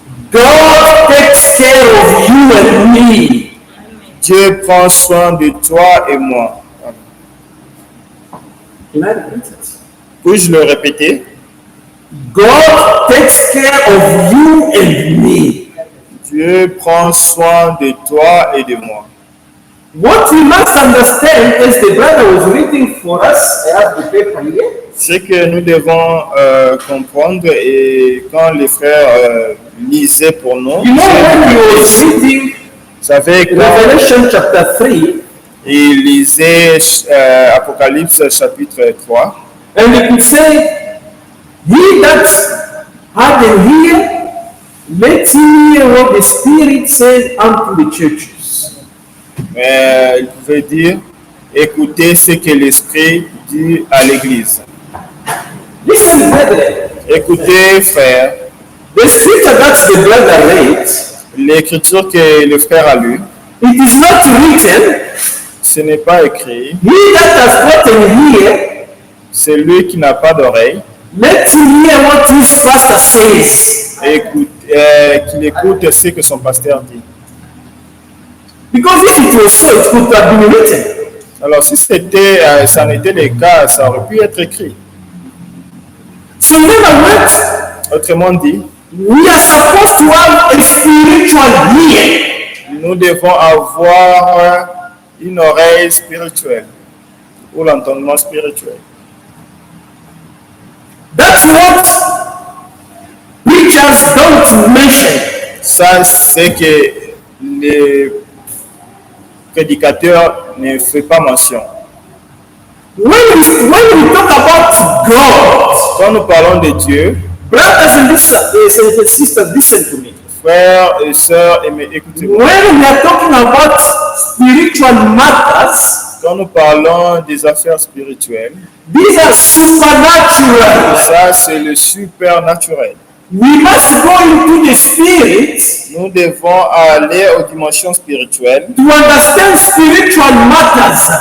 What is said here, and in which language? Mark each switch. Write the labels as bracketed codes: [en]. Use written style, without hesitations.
[en] God takes care of you and me. [fr] Dieu prend soin de toi et moi. [en] Can I repeat it? [fr] Puis-je le répéter? [en] God takes care of you and me. [fr] Dieu prend soin de toi et de moi. [en] What we must understand, as the brother was reading for us, I have the paper here. [fr] Ce que nous devons comprendre, et quand les frères lisaient pour nous, [en] You know, when he was reading [fr] vous savez, quand [en] Revelation chapter 3, [fr] il lisait Apocalypse chapitre 3, [en] and he could say, he that had an ear, let him hear what the Spirit says unto the churches. [fr] il pouvait dire, écoutez ce que l'Esprit dit à l'Église. [en] Listen, brethren, [fr] Écoutez, frères, [en] the scripture that the brother read, [fr] l'écriture que le frère a lue, [en] it is not written, [fr] ce n'est pas écrit. [en] he that has got an ear, [fr] C'est lui qui n'a pas d'oreille. [en] let him hear what his pastor says. [fr] Qu'il écoute ce que son pasteur dit. [en] Because if it was so, it could have been written. [fr] Alors si ça n'était le cas, ça aurait pu être écrit. [en] So in other words, [fr] Autrement dit, [en] we are supposed to have a spiritual ear. [fr] nous devons avoir une oreille spirituelle ou l'entendement spirituel. [en] That's what preachers don't mention. [fr] Ça, c'est que les prédicateurs ne font pas mention. [en] When we talk about God, [fr] Quand nous parlons de Dieu, [en] brothers and sisters, listen to me. [fr] frères et sœurs, écoutez-moi. [en] When we are talking about spiritual matters, [fr] Quand nous parlons des affaires spirituelles, [en] these are supernatural. [fr] ça c'est le supernaturel. [en] We must go into the spirit [fr] Nous devons aller aux dimensions spirituelles [en] to understand spiritual matters.